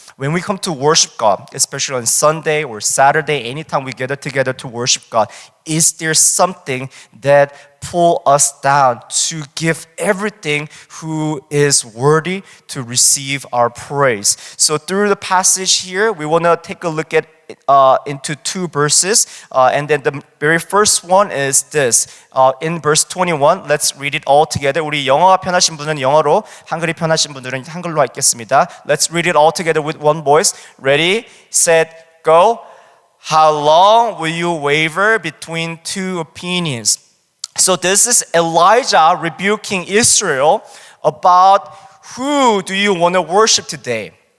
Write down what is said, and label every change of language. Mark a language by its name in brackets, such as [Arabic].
[English] When we come to worship God, especially on Sunday or Saturday, anytime we gather together to worship God, is there something that pull us down to give everything who is worthy to receive our praise? So through the passage here, we want to take a look at into two verses, and then the very first one is this. In verse 21, let's read it all together. [Korean] 우리 영어가 편하신 분은 영어로, 한글이 편하신 분들은 한글로 읽겠습니다. [English] Let's read it all together with one voice. Ready, set, go. How long will you waver between two opinions? So this is Elijah rebuking Israel about who do you want to worship today.